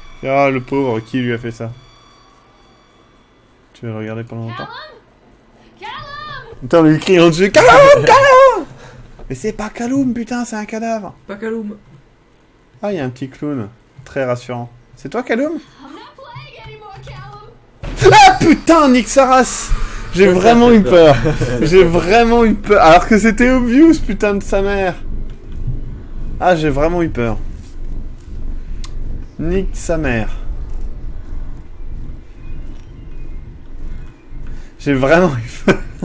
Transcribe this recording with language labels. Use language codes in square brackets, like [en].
[fr] Ah, le pauvre, qui lui a fait ça? Tu vas le regarder pendant longtemps? Callum? Callum! Putain, on lui crie en dessus, Callum, Callum! Mais c'est pas Callum, putain, c'est un cadavre. Pas Callum. Ah, il y a un petit clown, très rassurant. C'est toi, Callum? [en] I'm not playing anymore, Callum. [fr] Ah putain, Nick Saras! J'ai vraiment eu peur. J'ai vraiment eu peur. Alors que c'était obvious, putain de sa mère. Ah, j'ai vraiment eu peur. Nick sa mère. J'ai vraiment eu peur.